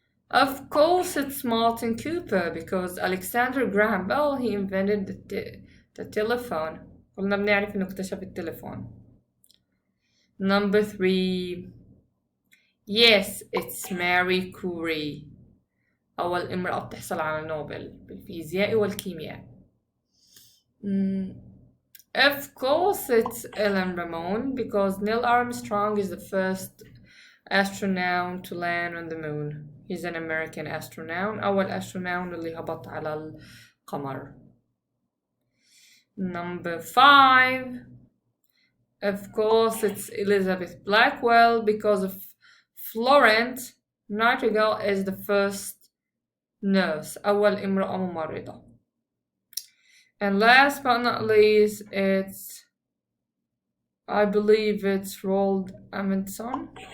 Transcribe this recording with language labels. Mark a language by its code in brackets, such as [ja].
[en] Of course it's Martin Cooper because Alexander Graham Bell, he invented the telephone. [ar] قلنا بنعرف إنه اكتشف التليفون. [en] Number 3. Yes, it's Marie Curie. [ar] أول امرأة بتحصل على نوبل بالفيزياء والكيمياء. [en] Of course it's Ellen Ramon because Neil Armstrong is the first astronaut to land on the moon. He's an American astronaut. [ar] أول astronaut اللي هبط على القمر. [en] Number 5. Of course it's Elizabeth Blackwell because of Florence Nightingale is the first nurse. [ar] أول امرأة ممرضة. [en] And last but not least, I believe it's Roald Amundsen.